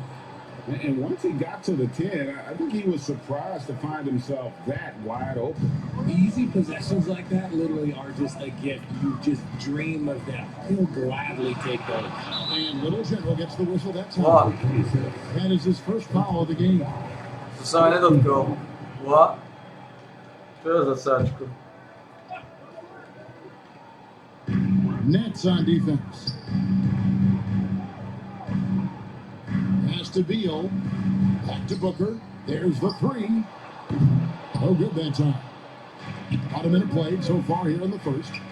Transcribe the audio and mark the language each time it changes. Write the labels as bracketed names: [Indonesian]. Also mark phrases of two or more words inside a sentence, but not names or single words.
[English] And once he got to the 10, I think he was surprised to find himself that wide open. Easy possessions like that literally are just a gift. You just dream of them. He'll gladly take those. And Little General gets the whistle that time. That is his first foul of the game. [Czech] To se mi nedotkol. [English] What? [Slovak] Čo je za sáčku? [English] Nets on defense. Pass to Beal. Back to Booker. There's the three. Oh, good that time. About a minute played so far here in the first.